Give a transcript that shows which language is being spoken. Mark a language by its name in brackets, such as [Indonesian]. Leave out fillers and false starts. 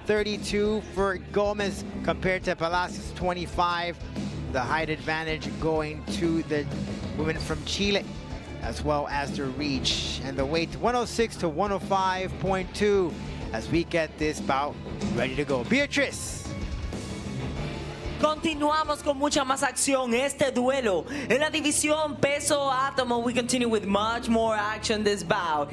[English] 32 for Gomez compared to Palacios 25. The height advantage going to the women from Chile, as well as the reach. And the weight 106 to 105.2 as we get this bout ready to go. Beatriz. [Spanish] Continuamos con mucha más acción. Este duelo en la división peso átomo. [English] We continue with much more action this bout.